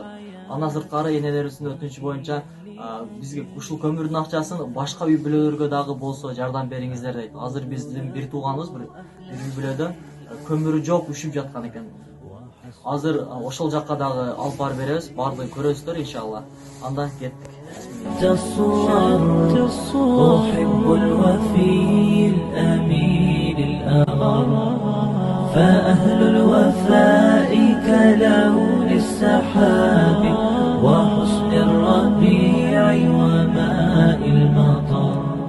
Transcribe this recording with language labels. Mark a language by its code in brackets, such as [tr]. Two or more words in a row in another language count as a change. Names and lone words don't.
[ky] Андан сырткары энелерибиздин өтүнүчү боюнча бизге ушул көмүрдүн акчасын башка үй бүлөлөргө дагы болсо жардам бериңиздер дейт. Азыр биздин бир тууганыбыз бир үй бүлөдө көмүрү жок, үшүп жаткан экен. Азыр ошол жакка дагы алып барып беребиз, баардыгын көрөсүздөр, иншалла. Андан кеттик. [ar] فأهل الوفاء كلون السحاب وحسن الربيع وماء المطر